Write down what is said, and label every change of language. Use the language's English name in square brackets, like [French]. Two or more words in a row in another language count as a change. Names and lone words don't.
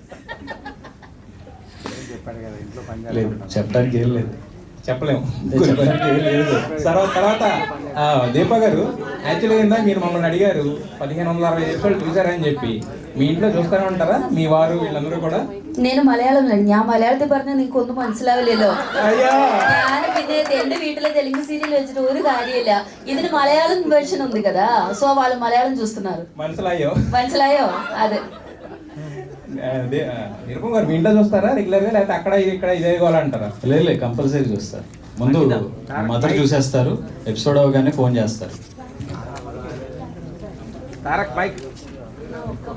[Telugu] లేదు చెప్పడానికి ఏం లేదు, చెప్పలేము. లేదు. తర్వాత దీపా గారు యాక్చువల్గా ఏందా మీరు మమ్మల్ని అడిగారు 1560 ఎపిసోడ్ చూసారని చెప్పి, మీ ఇంట్లో చూస్తూనే ఉంటారా మీ വാರು వీళ్ళందరൂ కూడా? [Malayalam] నేను മലയാളം ഞാൻ മലയാളത്തിൽ പറഞ്ഞ നിങ്ങൾക്ക് ഒന്നും മനസ്സിലാവില്ലല്ലോ. ഞാൻ പിന്നെ എന്റെ വീട്ടിലെ തെലുങ്ക് సీరియల్ വെച്ചിട്ട് ഒരു കാര്യമില്ല. [Telugu] ഇതിന് మలయాళం వెర్షన్ ఉంది కదా, సో వాళ్ళు మలయాళం చూస్తున్నారు. [Malayalam] మనసులాయో అదే. [Telugu] నిరుపం గారు మీ ఇంట్లో చూస్తారా రెగ్యులర్గా, లేకపోతే అక్కడ ఇక్కడ ఇదే కావాలంటారా? లేదు కంపల్సరీ చూస్తారు. ముందు మదర్ చూసేస్తారు, ఎపిసోడ్ అవగానే ఫోన్ చేస్తారు.